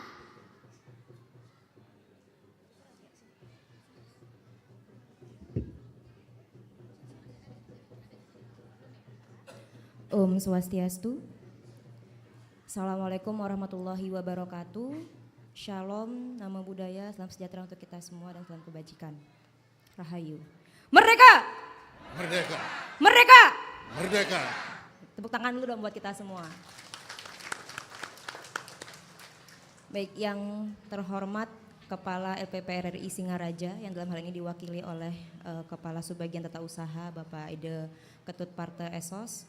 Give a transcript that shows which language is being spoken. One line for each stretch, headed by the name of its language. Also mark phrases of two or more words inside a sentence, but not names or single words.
Sanskrit: Om Swastiastu.
Arabic: Assalamualaikum warahmatullahi wabarakatuh.
Indonesian: Shalom, nama budaya, salam sejahtera untuk kita semua dan salam kebajikan. Rahayu. Merdeka! Merdeka! Merdeka! Merdeka! Tepuk tangan dulu dong buat kita semua. Baik, yang terhormat Kepala LPP RRI Singaraja yang dalam hal ini diwakili oleh Kepala Subbagian Tata Usaha Bapak Ide Ketut Parte Esos.